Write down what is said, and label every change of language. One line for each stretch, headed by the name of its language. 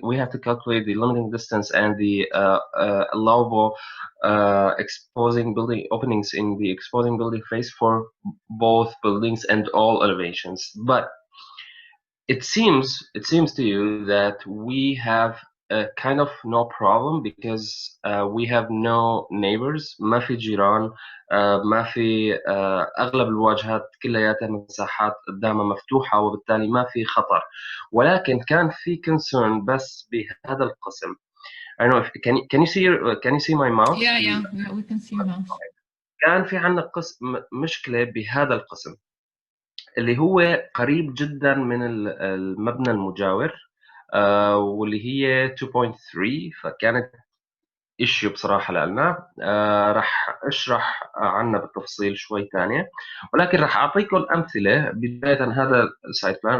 English: We have to calculate the limiting distance and the allowable exposing building openings in the exposing building face for both buildings and all elevations. But it seems to you that we have kind of no problem because we have no neighbors.
Arabic: ما في جيران، ما في أغلب الواجهات كلياتها مساحات قدامها مفتوحة، وبالتالي ما في خطر. ولكن كان في concern بس بهذا القسم.
English: I don't know if can you see my mouse؟ Yeah, we can see your mouse.
Arabic: كان في عندنا مشكلة بهذا القسم اللي هو قريب جدا من المبنى المجاور، واللي هي 2.3، فكانت ايشيو بصراحة لنا. راح اشرح عنها بالتفصيل شوي ثانية، ولكن راح اعطيكم امثلة بداية هذا السايت بلان.